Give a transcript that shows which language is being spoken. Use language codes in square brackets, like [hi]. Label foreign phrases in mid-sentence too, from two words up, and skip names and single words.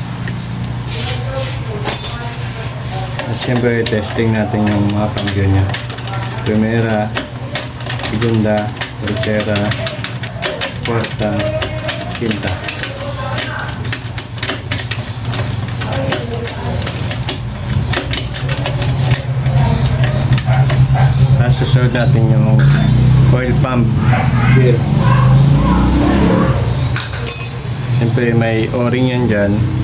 [tl] At syempre, testing natin yung mga cambio niya. [es] Primera, segunda, tercera, cuarta, quinta. [tl] Tapos susunod natin yung [en] oil pump here. [tl] Siyempre may o-ring yan dyan.